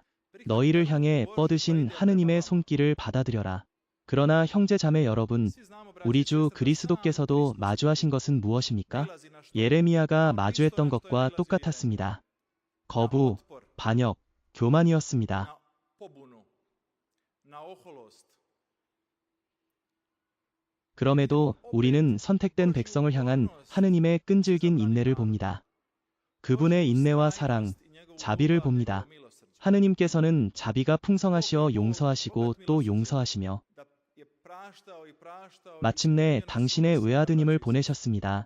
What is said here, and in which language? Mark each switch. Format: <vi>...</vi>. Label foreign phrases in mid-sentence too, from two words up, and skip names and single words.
<ko>너희를 향해 뻗으신 하느님의 손길을 받아들여라. 그러나 형제자매 여러분, 우리 주 그리스도께서도 마주하신 것은 무엇입니까? 예레미야가 마주했던 것과 똑같았습니다. 거부, 반역, 교만이었습니다.</ko> <hr>na pobunu, na oholost.</hr> <ko>그럼에도 우리는 선택된 백성을 향한 하느님의 끈질긴 인내를 봅니다. 그분의 인내와 사랑, 자비를 봅니다. 하느님께서는 자비가 풍성하시어 용서하시고 또 용서하시며 마침내 당신의 외아드님을 보내셨습니다.</ko>